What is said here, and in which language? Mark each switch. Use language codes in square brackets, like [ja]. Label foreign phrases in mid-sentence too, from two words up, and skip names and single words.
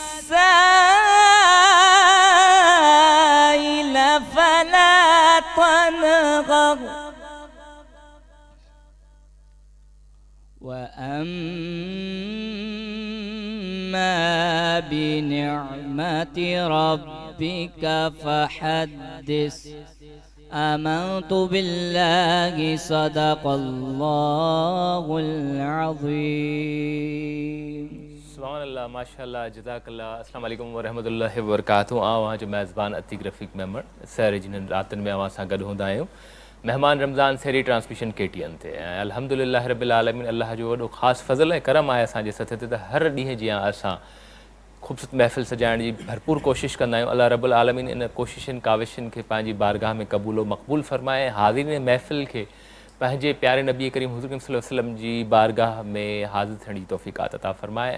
[ar] السائل فلا تنهر وأما بنعمة ربك فحدث آمنت بالله صدق الله العظيم। سبحان ما شاء الله جزاك الله. السلام عليكم ورحمة الله وبركاته. [sd] आवां जो मेज़बान अतीक रफ़ीक मेंबर सर जिन्हनि रातनि में अवां सां गॾु हूंदा आहियूं। मेहमान रमज़ान सेरी ट्रांसमिशन KTN ते ऐं [ar] الحمد لله رب العالمين [sd] अल्लाह जो वॾो ख़ासि फज़ल ऐं करम आहे असांजे सथ ते त हर ॾींहुं जीअं असां ख़ूबसूरत महफ़िल सजाइण जी भरपूर कोशिशि कंदा आहियूं। [ar] الله رب العالمين [sd] इन कोशिशुनि काविशुनि खे पंहिंजी बारगाह में क़बूल मक़बूल फ़रमाए। हाज़िरीन महफ़िल खे पंहिंजे प्यारे नबी करीम हुज़ूर [ar] صلى الله عليه وسلم [sd] जी बारगाह में हाज़िर थियण जी तौफ़ीक़ात अता फ़रमाए।